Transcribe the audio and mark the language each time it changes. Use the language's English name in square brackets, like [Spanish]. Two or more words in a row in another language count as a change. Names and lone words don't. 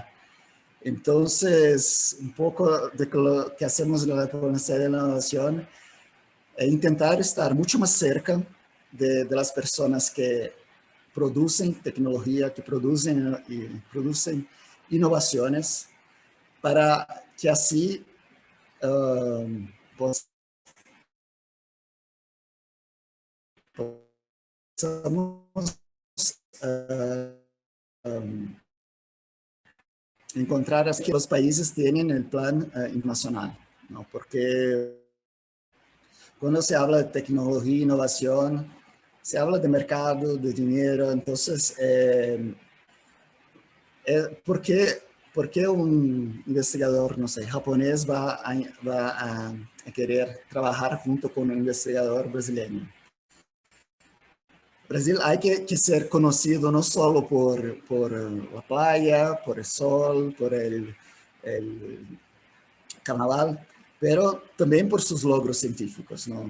[Spanish] Entonces, un poco de lo que hacemos en la diplomacia de la innovación es intentar estar mucho más cerca de las personas que producen tecnología, que producen innovaciones, para que así [Portuguese] possamos encontrar as que os países têm [Spanish] el plan internacional, [Portuguese] ¿no? Porque quando [Spanish] se habla [Portuguese] de tecnologia e inovação, [Spanish] se habla [Portuguese] de mercado, de dinheiro, [Spanish] entonces, ¿por qué un investigador, no sé, japonés va a querer trabajar junto con un investigador brasileño? Brasil hay que ser conocido no solo por la playa, por el sol, por el carnaval, pero también por sus logros científicos, ¿no?